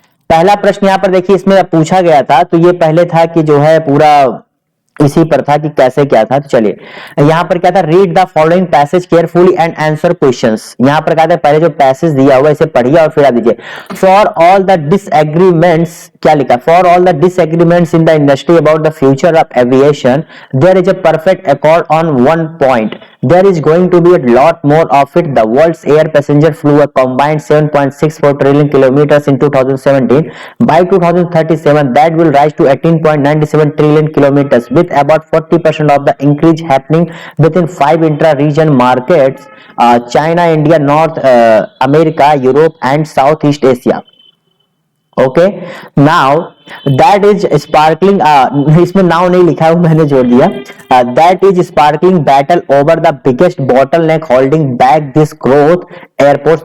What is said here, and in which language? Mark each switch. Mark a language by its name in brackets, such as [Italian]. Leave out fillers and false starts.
[Hindi] पहला प्रश्न यहाँ पर देखिए, इसमें पूछा गया था, तो ये पहले था कि जो है पूरा इसी पर था कि कैसे क्या था। तो चलिए यहां पर क्या था, [English] Read the following passage carefully and answer questions. [Hindi] यहां पर क्या था, पहले जो पैसेज दिया हुआ इसे पढ़िए और फिर आप दीजिए। [English] for all the disagreements, [Hindi] क्या लिखा, [English] For all the disagreements in the industry about the future of aviation there is a perfect accord on one point, there is going to be a lot more of it. The world's air passenger flew a combined 7.64 trillion kilometers in 2017. By 2037 that will rise to 18.97 trillion kilometers, with about 40% of the increase happening within 5 intra-region markets, China, India, North America, Europe and Southeast Asia. Okay now that is sparkling, [Hindi] इसमें now नहीं लिखा है, मैंने जोड़ दिया। [English] That is sparkling battle over the biggest bottleneck holding back this growth airports.